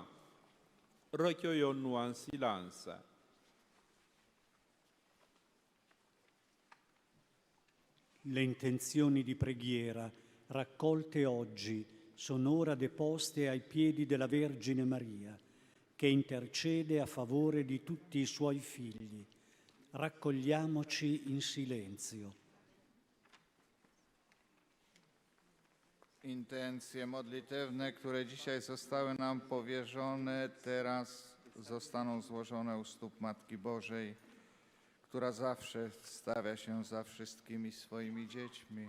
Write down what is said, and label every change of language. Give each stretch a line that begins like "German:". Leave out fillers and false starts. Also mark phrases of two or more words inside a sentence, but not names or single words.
French: Recueillons-nous en silence.
Italian: Le intenzioni di preghiera raccolte oggi sono ora deposte ai piedi della Vergine Maria, che intercede a favore di tutti i suoi figli. Raccogliamoci in silenzio.
Polish: Intencje modlitewne, które dzisiaj zostały nam powierzone, teraz zostaną złożone u stóp Matki Bożej, która zawsze stawia się za wszystkimi swoimi dziećmi.